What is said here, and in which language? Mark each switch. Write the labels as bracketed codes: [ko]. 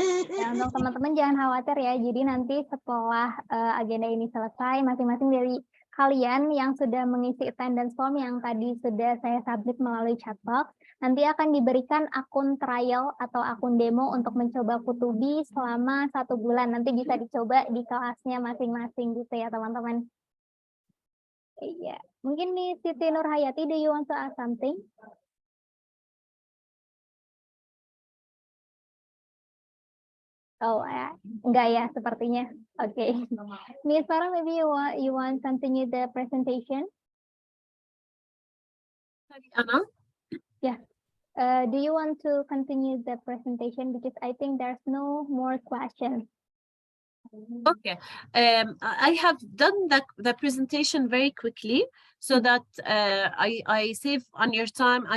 [id] Ya, untuk teman-teman jangan khawatir ya. Jadi nanti setelah agenda ini selesai, masing-masing dari kalian yang sudah mengisi attendance form yang tadi sudah saya submit melalui chatbox, nanti akan diberikan akun trial atau akun demo untuk mencoba Kutubee selama 1 bulan. Nanti bisa dicoba di kelasnya masing-masing gitu ya teman-teman. Iya, mungkin nih [en] Siti Nurhayati, do you want to ask something? [id] Oh, enggak ya sepertinya. Oke. [en] Miss Farah, maybe you want continue the presentation? Sorry, Anna. Yeah. Do you want to continue the presentation because I think there's no more questions. Okay, I have done the presentation very quickly so that I save on your time.